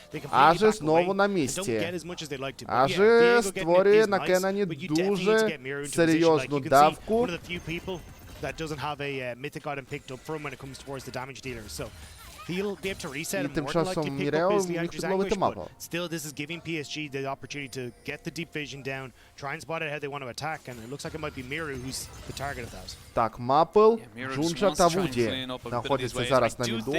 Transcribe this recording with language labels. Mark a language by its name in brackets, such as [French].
[Ukrainian] Ажі знову на місці. Ажі створює на Кенані дуже серйозну давку. [English] That doesn't have a mythic item picked up from when it comes towards the damage dealer. So he'll be able to reset and more than likely pick up his Anger's Anguish, but still this is giving PSG the opportunity to get the deep vision down, try and spot out how they want to attack, and it looks like it might be Miru who's the target of that. [Ukrainian] Так, Мапл, Джунджа та Вуді знаходяться зараз на міду.